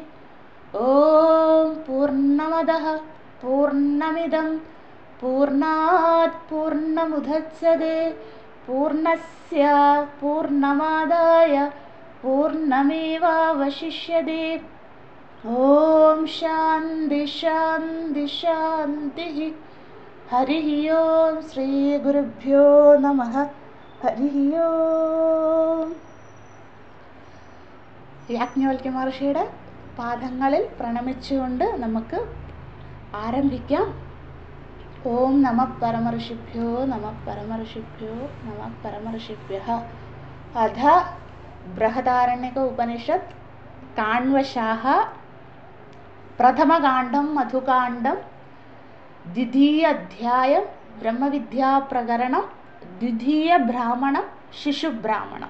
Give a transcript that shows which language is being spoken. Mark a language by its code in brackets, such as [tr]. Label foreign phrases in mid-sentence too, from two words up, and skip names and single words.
[sa] ओम पूर्णमदः पूर्णमिदं पूर्णात् पूर्णमुदच्यते पूर्णस्य पूर्णमादाय पूर्णमेवावशिष्यते। ओम शान्ति शान्ति शान्तिः। हरिः ओम श्री गुरुभ्यो नमः। हरिः ओम. [ml] യാജ്ഞവൽക്യ മഹർഷിയുടെ പാദങ്ങളിൽ പ്രണമിച്ചുകൊണ്ട് നമുക്ക് ആരംഭിക്കാം. [sa] ഓം നമ പരമഋഷിഭ്യോ നമ പരമഋഷിഭ്യോ നമ പരമഋഷിഭ്യഃ. അഥ ബൃഹദാരണ്യക ഉപനിഷത്ത് കാണ്വശാഃ പ്രഥമകാണ്ഡം മധുകാണ്ഡം ദ്വിതീയ അധ്യായം ബ്രഹ്മവിദ്യാപ്രകരണം ദ്വിതീയ ബ്രാഹ്മണം ശിശുബ്രാഹ്മണം.